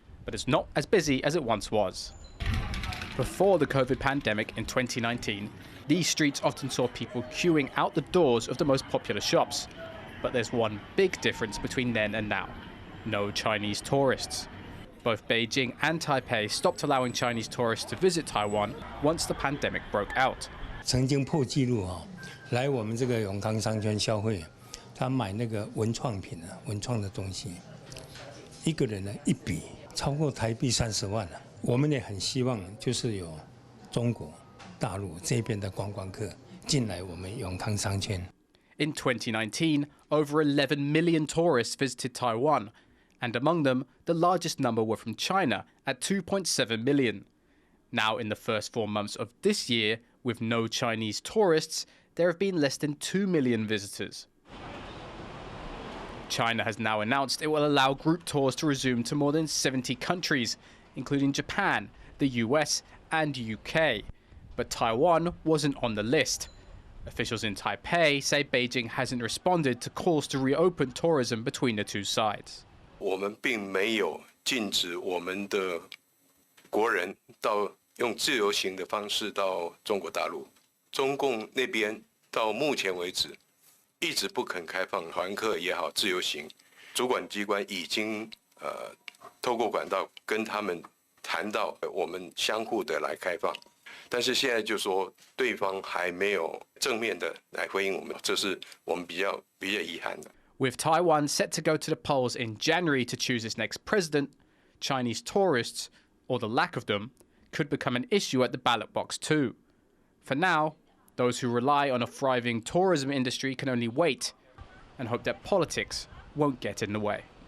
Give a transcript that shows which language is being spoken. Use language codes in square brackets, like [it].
[en] But it's not as busy as it once was. Before the COVID pandemic in 2019, these streets often saw people queuing out the doors of the most popular shops. But there's one big difference between then and now. No Chinese tourists. Both Beijing and Taipei stopped allowing Chinese tourists to visit Taiwan once the pandemic broke out. [zh] 曾经破纪录来我们这个永康商圈消费，他买那个文创品文创的东西，一个人一笔超过台币30万了。我们也很希望就是有中国大陆这边的观光客进来我们永康商圈。 [en] In 2019, over 11 million tourists visited Taiwan, and among them, the largest number were from China at 2.7 million. Now, in the first 4 months of this year, with no Chinese tourists, there have been less than 2 million visitors. China has now announced it will allow group tours to resume to more than 70 countries, including Japan, the US and UK. But Taiwan wasn't on the list. Officials in Taipei say Beijing hasn't responded to calls to reopen tourism between the two sides. [zh] 我们并没有禁止我们的国人到用自由行的方式到中国大陆，中共那边到目前为止一直不肯开放团客也好，自由行，主管机关已经透过管道跟他们谈到我们相互的来开放，但是现在就说对方还没有正面的来回应我们，这是我们比较遗憾的。 [en] With Taiwan set to go to the polls in January to choose its next president, Chinese tourists, or the lack of them, could become an issue at the ballot box too. For now, those who rely on a thriving tourism industry can only wait and hope that politics won't get in the way.